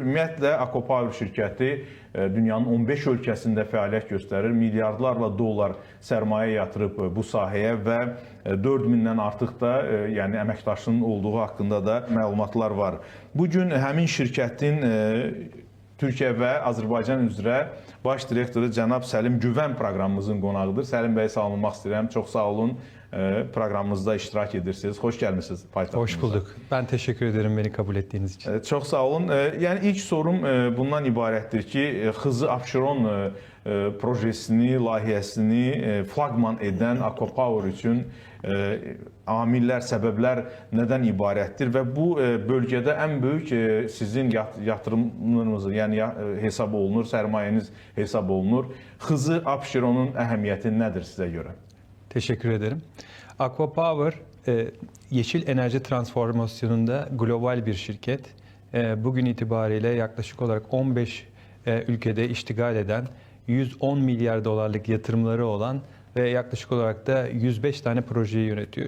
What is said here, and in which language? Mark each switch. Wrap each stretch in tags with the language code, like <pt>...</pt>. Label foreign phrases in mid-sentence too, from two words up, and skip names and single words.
<az>Ümumiyyətlə, Aquapower şirkəti dünyanın 15 ölkəsində fəaliyyət göstərir, milyardlarla dollar sərmayə yatırıb bu sahəyə və 4000-dən artıq da yəni əməkdaşının olduğu haqqında da məlumatlar var. Bugün həmin şirkətin Türkiyə və Azərbaycan üzrə baş direktoru cənab Səlim Güvən proqramımızın qonağıdır. Səlim bəyi salamlamaq istəyirəm. Çox sağ olun. Proqramımızda iştirak edirsiniz. Xoş gəlmisiniz paytaxtımıza.</az> <tr>Hoş bulduk. Ben teşekkür ederim beni kabul ettiğiniz için.</tr> <az>Çox sağ olun. Yəni ilk sorum bundan ibarətdir ki, Xızı Abşeron projesini, layihəsini flaqman edən Aquapower üçün amillər, səbəblər nədən ibarətdir və bu bölgədə ən böyük sizin yatırımlarınız, yəni hesab olunur, sərmayəniz hesab olunur. Xızı Abşeronun əhəmiyyəti nədir sizə görə?</az> <tr>Teşekkür ederim. Aquapower yeşil enerji transformasyonunda global bir şirket. Bugün itibariyle yaklaşık olarak 15 ülkede iştigal eden, 110 milyar dolarlık yatırımları olan ve yaklaşık olarak da 105 tane projeyi yönetiyor.</tr>